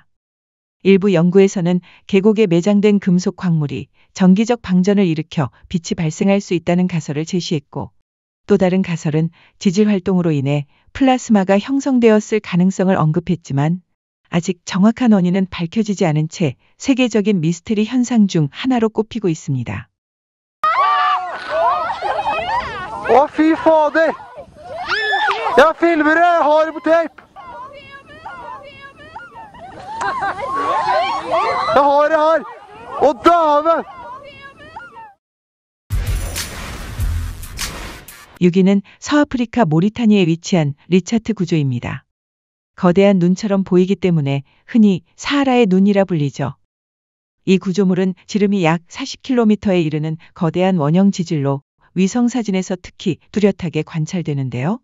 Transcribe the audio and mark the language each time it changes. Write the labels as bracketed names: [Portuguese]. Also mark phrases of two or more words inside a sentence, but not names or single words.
[Korean] 일부 연구에서는 계곡에 매장된 금속 광물이 정기적 방전을 일으켜 빛이 발생할 수 있다는 가설을 제시했고, 또 다른 가설은 지질 활동으로 인해 플라스마가 형성되었을 가능성을 언급했지만 아직 정확한 원인은 밝혀지지 않은 채 세계적인 미스테리 현상 중 하나로 꼽히고 있습니다. [Norwegian] Fy fader! Jeg filmer det! Jeg har det på tape! Jeg har det her! Å dæven! [Korean] 6위는 서아프리카 모리타니에 위치한 리차트 구조입니다. 거대한 눈처럼 보이기 때문에 흔히 사하라의 눈이라 불리죠. 이 구조물은 지름이 약 40km에 이르는 거대한 원형 지질로 위성사진에서 특히 뚜렷하게 관찰되는데요.